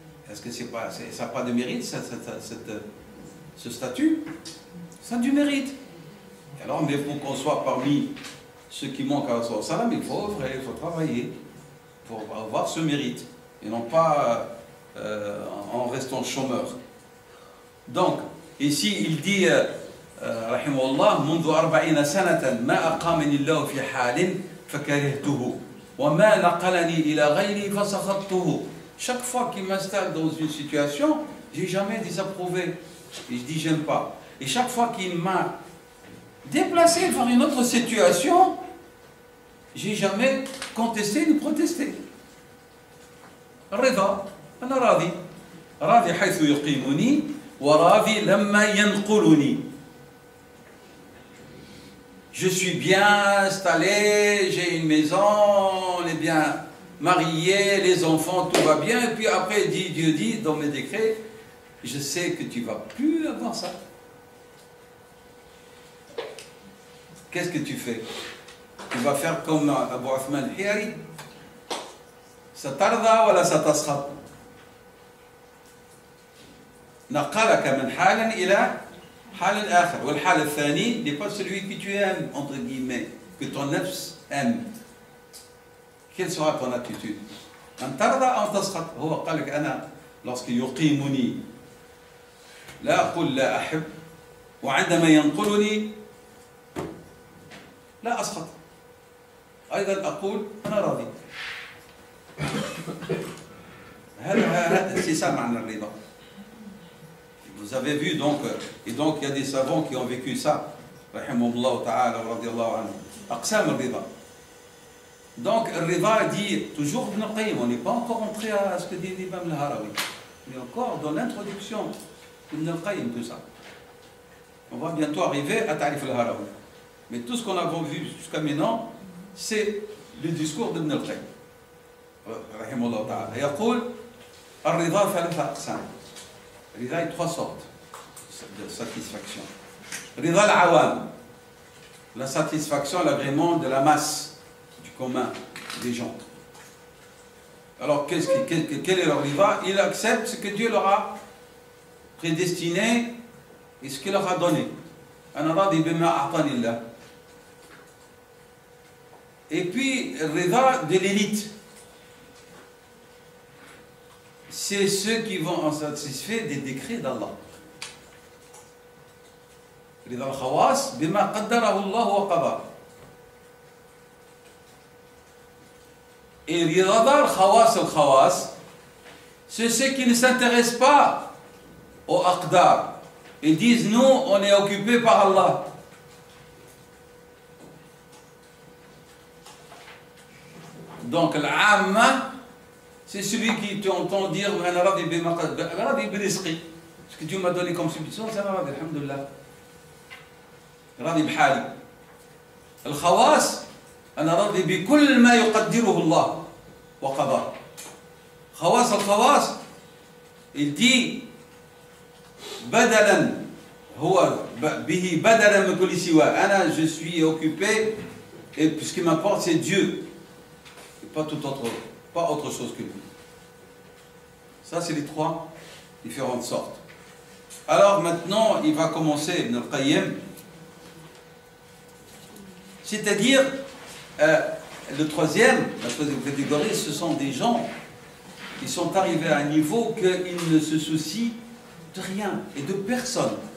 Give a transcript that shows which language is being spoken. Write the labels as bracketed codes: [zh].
[fr] Est-ce que ça n'a pas de mérite, ce statut? Ça a du mérite. Alors, mais pour qu'on soit parmi ceux qui manquent à Rasulullah, il faut œuvrer, il faut travailler pour avoir ce mérite. Et non pas en restant chômeur. Donc, ici, il dit, [ar] rahimahullah, منذ 40 سنة ما أقامني الله في حال فكرهته وما نقلني إلى غيري فسخطته. [fr] Chaque fois qu'il m'installe dans une situation, j'ai jamais désapprouvé. Et je dis j'aime pas. Et chaque fois qu'il m'a déplacé vers une autre situation, j'ai jamais contesté ni protesté. [ar] Rida, أنا راضي. راضي حيث يقيمني وراضي لما ينقلني. [fr] Je suis bien installé, j'ai une maison, on est bien marié, les enfants, tout va bien. Et puis après, Dieu dit dans mes décrets, je sais que tu ne vas plus avoir ça. qu'est-ce que tu fais? Tu vas faire comme Abu Uthman al-Hiyari. [ar] سترضى ولا ستسخط؟ نقلك من حال إلى حال آخر. والحال الثاني [fr] n'est pas celui que tu aimes, entre guillemets, que ton nefs aime. Quelle sera ton attitude? [ar] أن ترضى أو تسخط. هو قال لك أنا [fr] lorsque [ar] يقيمني لا أقول لا أحب، وعندما ينقلني لا أسخط، أيضا أقول أنا راضي. [fr] C'est ça [ar] معنى الرضا. [fr] Vous avez vu donc, et donc il y a des savants qui ont vécu ça, [ar] rahimahullah ta'ala wa radiyallahu anhu, aqsam al-rida. [fr] Donc le rida dit toujours Ibn al-Qayyim, on n'est pas encore entré à ce que dit l'imam al-Harawi, on est encore dans l'introduction d'Ibn al-Qayyim, tout ça. On va bientôt arriver à Ta'rif al-Harawi. Mais tout ce qu'on a vu jusqu'à maintenant, c'est le discours d'Ibn al-Qayyim. [ar] رحمه الله تعالى يقول الرضا ثلاثة أقسام. [fr] الرضا est trois sortes de satisfaction. [ar] رضا العوام, [fr] la satisfaction, l'agrément de la masse, du commun des gens. Alors quel est leur rida? Il accepte ce que Dieu leur a prédestiné et ce qu'il leur a donné. [ar] أنا راضي بما أعطاني الله. [fr] Et puis rida de l'élite, c'est ceux qui vont en satisfaire des décrets d'Allah. [ar] رضا الخواص بما قدره الله وقضاه. [fr] Et [ar] رضا الخواص, [fr] c'est ceux qui ne s'intéressent pas aux aqdar. Ils disent nous on est occupés par Allah. Donc l'amma, c'est celui qui t'entend dire ce que Dieu m'a donné comme substitution, c'est [ar] radhi, alhamdulillah. Radhi bhali. Al-khawas, أنا راضي بكل ما يقدره الله وقضاه. خواص الخواص, [fr] il dit [ar] بدلا هو به بدلا من كل سوى. أنا [fr] je suis occupé et ce qui m'importe c'est Dieu et pas tout autre, pas autre chose que lui. Ça c'est les trois différentes sortes. Alors maintenant il va commencer Ibn al-Qayyim, c'est-à-dire la troisième catégorie, ce sont des gens qui sont arrivés à un niveau qu'ils ne se soucient de rien et de personne.